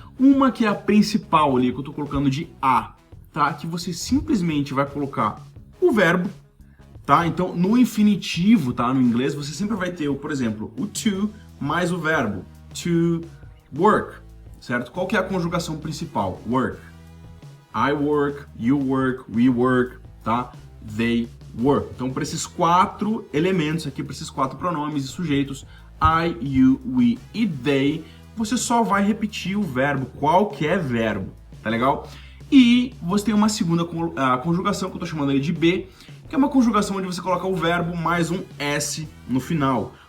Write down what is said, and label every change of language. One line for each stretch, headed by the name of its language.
Portuguese: Uma que é a principal ali, que eu tô colocando de a, tá? Que você simplesmente vai colocar o verbo, tá? Então, no infinitivo, tá? No inglês, você sempre vai ter, por exemplo, o to mais o verbo, to work, certo? Qual que é a conjugação principal?
English: Work. I work, you work, we work, tá? They work.
Portuguese: Então, para esses 4 elementos aqui, para esses 4 pronomes e sujeitos, I, you, we e they, você só vai repetir o verbo, qualquer verbo, tá legal? E você tem uma segunda conjugação, que eu tô chamando aí de B, que é uma conjugação onde você coloca o verbo mais um S no final.